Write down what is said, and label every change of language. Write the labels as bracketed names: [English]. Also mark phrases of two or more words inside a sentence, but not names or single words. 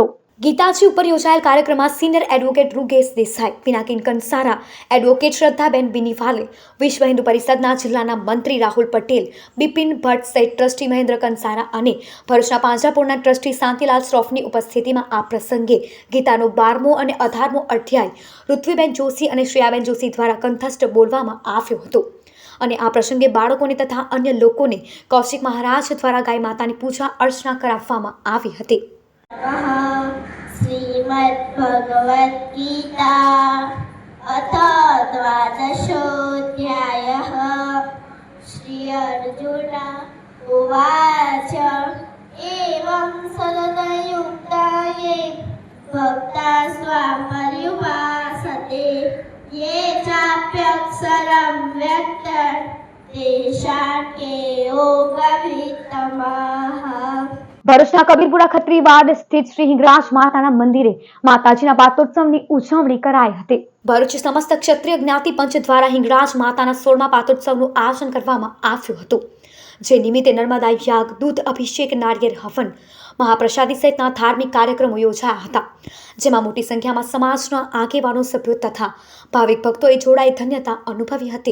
[Gujarati] ગીતાજી ઉપર યોજાયેલ કાર્યક્રમમાં સિનિયર એડવોકેટ રૂગેશ દેસાઈ, પિનાકિન કંસારા, એડવોકેટ શ્રદ્ધાબેન બિનીવાલે, વિશ્વ હિન્દુ પરિષદના જિલ્લાના મંત્રી રાહુલ પટેલ, બિપિન ભટ્ટ સહિત ટ્રસ્ટી મહેન્દ્ર કંસારા અને ભરૂચના પાંજરાપોળના ટ્રસ્ટી શાંતિલાલ શ્રોફની ઉપસ્થિતિમાં આ પ્રસંગે ગીતાનો 12મો અને 18મો અધ્યાય ઋત્વીબેન જોશી અને શ્રેયાબેન જોશી દ્વારા કંઠસ્થ બોલવામાં આવ્યો હતો. અને આ પ્રસંગે બાળકોને તથા અન્ય લોકોને કૌશિક મહારાજ દ્વારા ગાય માતાની પૂજા અર્ચના કરાવવામાં આવી હતી. [Sanskrit] श्रीमद्भगवद्गीता अथ द्वादशोऽध्यायः श्री अर्जुन उवाच एवं सततयुक्ताये भक्ता स्वां पर्युपासते ये चाप्यक्षरं व्यक्तं तेषां के योगवित्तमः. [Gujarati] ભરૂચના કબીરપુરા ખત્રીવાડ સ્થિત શ્રી હિંગળાજ માતાના મંદિરે માતાજીના પાતોત્સવની ઉજવણી કરાઈ હતી. ભરૂચ સમસ્ત ક્ષત્રિય જ્ઞાતિ પંચ દ્વારા હિંગળાજ માતાના 16મા પાતોત્સવનું આયોજન કરવામાં આવ્યું હતું. જે નિમિત્તે નર્મદા યાગ, દૂધ અભિષેક, નારિયેળ હવન, મહાપ્રસાદી સહિતના ધાર્મિક કાર્યક્રમો યોજાયા હતા, જેમાં મોટી સંખ્યામાં સમાજના આગેવાનો, સભ્યો તથા ભાવિક ભક્તોએ જોડાઈ ધન્યતા અનુભવી હતી.